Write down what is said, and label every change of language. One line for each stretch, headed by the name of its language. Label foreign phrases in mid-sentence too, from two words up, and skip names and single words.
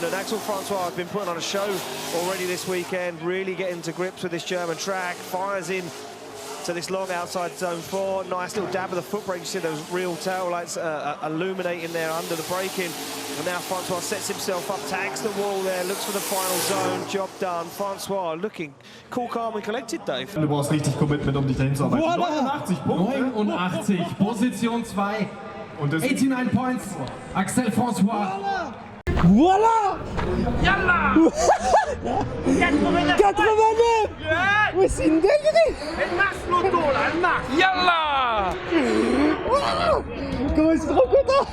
English: And Axel Francois has been putting on a show already this weekend, really getting to grips with this German track, fires in to this long outside zone 4. Nice little dab of the foot brake. You see those real tail lights illuminating there under the braking. And now Francois sets himself up, tags the wall there, looks for the final zone. Job done. Francois looking cool, calm and collected, Dave.
German: Du brauchst richtig Commitment, um dich dahin zu arbeiten. Voilà. 89 Punkte. 89, Position 2. Und das
French: 89 points. Axel Francois. Voilà. Yallah 89. Ouais, c'est une dinguerie. Elle marche l'auto là, elle marche. Yallah Voilà. Comment ils sont trop contents.